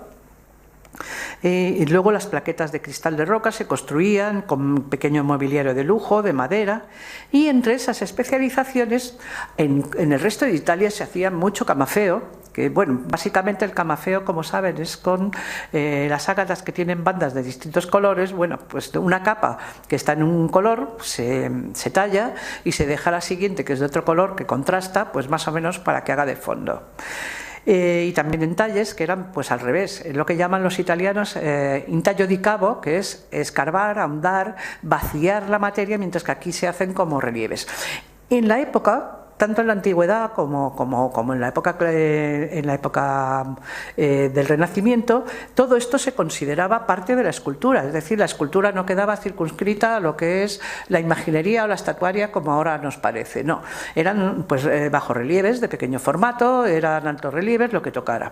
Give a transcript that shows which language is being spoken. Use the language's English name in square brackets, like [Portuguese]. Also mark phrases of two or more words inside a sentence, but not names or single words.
[Spanish] Y luego las plaquetas de cristal de roca se construían con pequeño mobiliario de lujo, de madera, y entre esas especializaciones en el resto de Italia se hacía mucho camafeo, que bueno, básicamente el camafeo, como saben, es con las ágatas que tienen bandas de distintos colores. Bueno, pues una capa que está en un color se talla y se deja la siguiente, que es de otro color, que contrasta, pues más o menos para que haga de fondo. Y también en talles que eran pues al revés, lo que llaman los italianos [Italian] intaglio di cavo, [Spanish] que es escarbar, ahondar, vaciar la materia, mientras que aquí se hacen como relieves. En la época, tanto en la antigüedad como en la época del Renacimiento, todo esto se consideraba parte de la escultura, es decir, la escultura no quedaba circunscrita a lo que es la imaginería o la estatuaria como ahora nos parece, no, eran pues bajorrelieves de pequeño formato, eran altos relieves, lo que tocara.